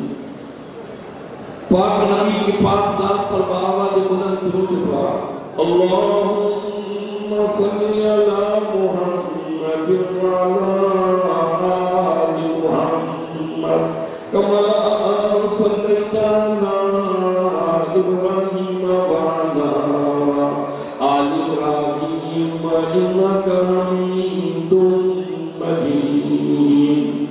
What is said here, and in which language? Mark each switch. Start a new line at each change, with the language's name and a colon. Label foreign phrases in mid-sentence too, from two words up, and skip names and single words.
Urdu: پاک نبی کی پاک نام پر بآواز بلند درود پاک.
Arabic: اللهم صل على محمد وعلى آل محمد كما صليت على إبراهيم وعلى آل إبراهيم إنك حميد مجيد.